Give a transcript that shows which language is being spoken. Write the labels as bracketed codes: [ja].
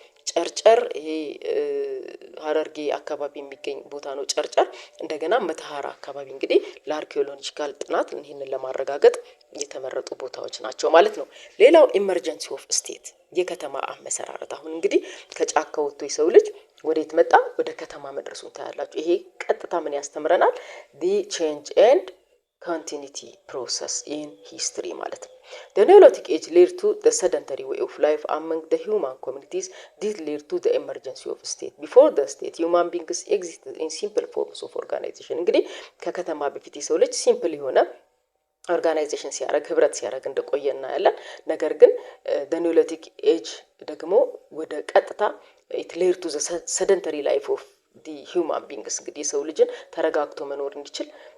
[am] ጨርጨር ይሄ ሀረርጌ አካባቢ የሚገኝ ቦታ ነው ጨርጨር። እንደገና መተሃራ አካባቢ እንግዲህ ለአርኪኦሎጂካል ጥናት ይህንን ለማረጋገጥ የተመረጡ ቦታዎች ናቸው ማለት ነው። ሌላው [en] ኢመርጀንሲ ኦፍ ስቴት [am] የከተማ አመሰራረት። አሁን እንግዲህ ከጫካ ወጥቶ የሰው ልጅ ወዴት መጣ? ወደ ከተማ መድረሱን ታያላችሁ። ይሄ ቀጥታ ምን ያስተምረናል? [en] ዲ ቼንጅ ኤንድ ኮንቲኒቲ ፕሮሰስ ኢን ሂስትሪ [am] ማለት ነው። [en] The Neolithic age led to the sedentary way of life among the human communities. This led to the emergency of state. Before the state, human beings existed in simple forms of organization. [am] እንግዲህ ከከተማ በፊት የሰው ልጅ ሲምፕል የሆነ ኦርጋናይዜሽን ሲያደርግ ህብረት ሲያደርግ እንደቆየ እናያለን። ነገር ግን [en] the Neolithic age [am] ደግሞ ወደ ቀጥታ [en] it led to the sedentary life of the human beings [am] እንግዲህ የሰው ልጅን ተረጋግቶ መኖር እንዲችል